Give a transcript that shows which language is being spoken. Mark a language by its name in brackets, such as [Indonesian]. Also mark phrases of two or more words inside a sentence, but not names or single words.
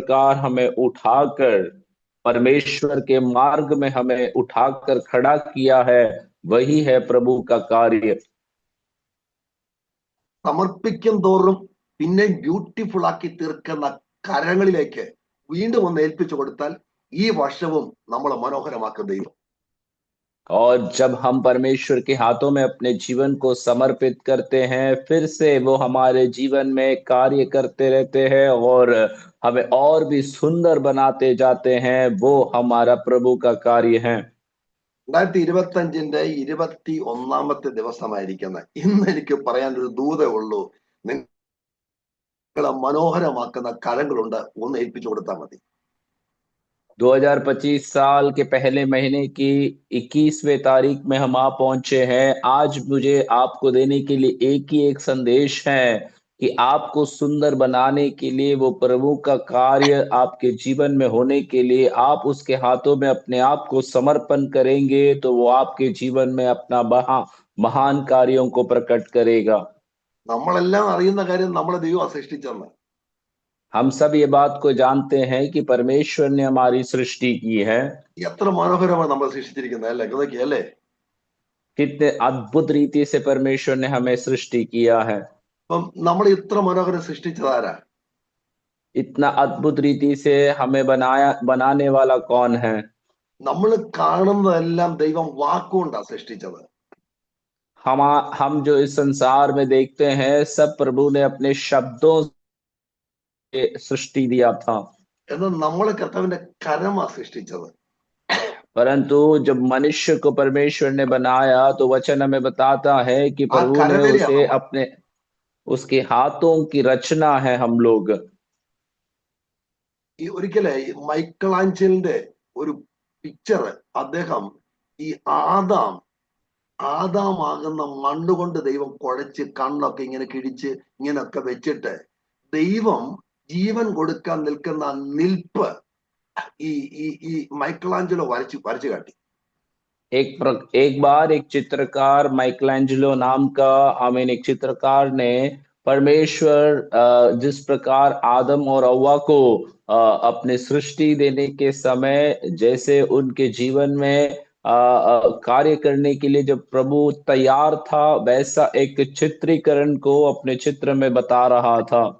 [Hindi] प्रकार हमें उठाकर परमेश्वर के मार्ग में हमें उठाकर खड़ा किया है, वही है प्रभु का कार्य। [Malayalam] സമർപ്പിക്കും തോറും പിന്നെ ബ്യൂട്ടിഫുൾ ആക്കി തീർക്കുന്ന കരങ്ങളിലേക്ക് വീണ്ടും ഒന്ന് ഏൽപ്പിച്ചു കൊടുത്താൽ ഈ വർഷവും നമ്മളെ മനോഹരമാക്കും ദൈവം. [Hindi] और जब हम परमेश्वर के हाथों में अपने जीवन को समर्पित करते हैं, फिर से वो हमारे जीवन में कार्य करते रहते हैं और हमें और भी सुंदर बनाते जाते हैं। वो हमारा प्रभु का कार्य है। [Malayalam] 2025 21 ദിവസമായിരിക്കുന്നത്. ഇന്ന് എനിക്ക് പറയാനൊരു ദൂതേ ഉള്ളൂ. നിങ്ങളെ മനോഹരമാക്കുന്ന കരങ്ങളുണ്ട്, ഒന്ന് ഏൽപ്പിച്ചു കൊടുത്താൽ മതി. [Hindi] 2025 साल के पहले महीने की 21वें तारीख में हम आ पहुंचे हैं। आज मुझे आपको देने के लिए एक ही एक संदेश है कि आपको सुंदर बनाने के लिए, वो प्रभु का कार्य आपके जीवन में होने के लिए आप उसके हाथों में अपने आप को समर्पण करेंगे, तो वो आपके जीवन में अपना महान कार्यों को प्रकट करेगा। [Malayalam] നമ്മളെല്ലാം അറിയുന്ന കാര്യം നമ്മളെ ദൈവം സൃഷ്ടിച്ചെന്ന്. [Hindi] हम सब ये बात को जानते हैं कि परमेश्वर ने हमारी सृष्टि की है। [Malayalam] എത്ര മനോഹരമാണ് നമ്മൾ സൃഷ്ടിച്ചിരിക്കുന്നത് അല്ലേ? ഇതൊക്കെ അല്ലേ? [Hindi] कितने अद्भुत रीति से परमेश्वर ने हमें सृष्टि किया है। [Malayalam] അപ്പം നമ്മൾ ഇത്ര മനോഹരം സൃഷ്ടിച്ചതാരാ? [Hindi] इतना अद्भुत रीति से हमें बनाने वाला कौन है? [Malayalam] നമ്മൾ കാണുന്നതെല്ലാം ദൈവം വാക്കുകൊണ്ടാ സൃഷ്ടിച്ചത്. [Hindi] हम जो इस संसार में देखते हैं, सब प्रभु ने अपने शब्दों से सृष्टि दिया था। [Malayalam] എന്നാൽ നമ്മളെ കർത്താവിന്റെ കരമാ സൃഷ്ടിച്ചത്. [Hindi] परंतु जब मनुष्य को परमेश्वर ने बनाया, तो वचन हमें बताता है कि [Malayalam] ആ [Hindi] प्रभु ने [Malayalam] കരവേലയാ [Hindi] उसे [Malayalam] നമ്മൾ. [Hindi] उसके हाथों की रचना है हम लोग। [Malayalam] ഈ ഒരിക്കലേ മൈക്കിളാഞ്ചലിന്റെ ഒരു പിക്ചർ, അദ്ദേഹം ഈ ആദാം ആദാമാകുന്ന മണ്ണുകൊണ്ട് ദൈവം കുഴച്ച് കണ്ണൊക്കെ ഇങ്ങനെ കിഴിച്ച് ഇങ്ങനെയൊക്കെ വെച്ചിട്ട് ദൈവം ജീവൻ കൊടുക്കാൻ നിൽക്കുന്ന നിൽപ്പ് ഈ ഈ ഈ മൈക്കിളാഞ്ചലോ വരച്ചു കാട്ടി. [Hindi] एक बार एक चित्रकार, माइकलैंजेलो नाम का एक चित्रकार ने परमेश्वर जिस प्रकार आदम और हव्वा को अपने सृष्टि देने के समय जैसे उनके जीवन में कार्य करने के लिए जब प्रभु तैयार था, वैसा एक चित्रीकरण को अपने चित्र में बता रहा था।